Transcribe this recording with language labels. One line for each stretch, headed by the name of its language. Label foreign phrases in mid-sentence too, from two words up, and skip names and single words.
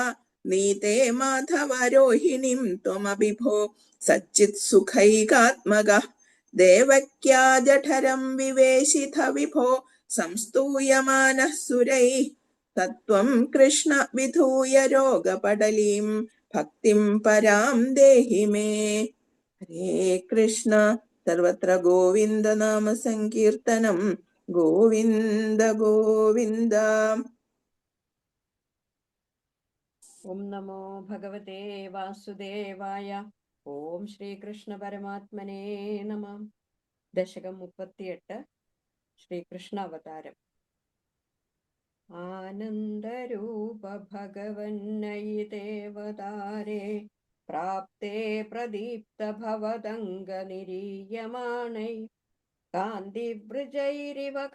Sanskrit: नीते माधवरोहिणीं त्वमभिभो सच्चित्सुखैकात्मकः देवक्या जठरं विवेशिथ विभो संस्तूयमानः सुरैः तत्त्वं कृष्ण विधूय रोगपटलीं भक्तिं परां देहि मे। हरे कृष्ण। सर्वत्र गोविन्द नाम संकीर्तनं गोविन्द गोविन्द। ഓം നമോ ഭഗവതേ വാസുദേവായ. ഓം ശ്രീകൃഷ്ണ പരമാത്മനേ നമഃ. ദശകം 38. ശ്രീകൃഷ്ണ അവതാരം. ആനന്ദരൂപ ഭഗവന്നയി ദേവതാരേ പ്രാപ്തേ പ്രദീപ്ത ഭവദംഗ നിരീയമാണൈ കാന്തിവൃജൈരിവ